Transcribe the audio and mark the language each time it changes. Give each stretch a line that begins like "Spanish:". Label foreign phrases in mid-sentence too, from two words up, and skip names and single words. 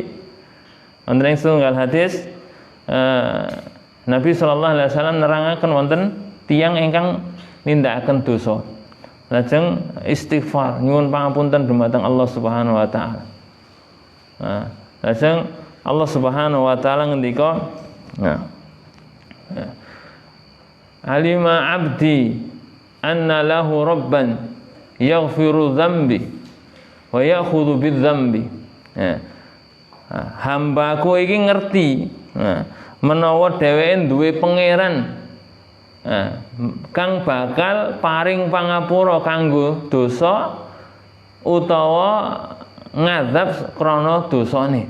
Javanese: Wonten ing setunggal hadis Nabi
Arabic: صلى الله عليه وسلم
Javanese: nerangaken wonten tiyang ingkang nindakaken dosa. Lajeng istighfar nyuwun pangapunten dumateng
Arabic: الله سبحانه وتعالى.
Javanese: Nah, lajeng
Arabic: الله سبحانه وتعالى ngendika، علم عبدي أن له ربا يغفر الذنب ويأخذ بالذنب.
Javanese: Hambaku iki ngerti menawa dheweke duwe pangeran kang bakal paring pangapura kanggo dosa utawa ngadzab krana dosane.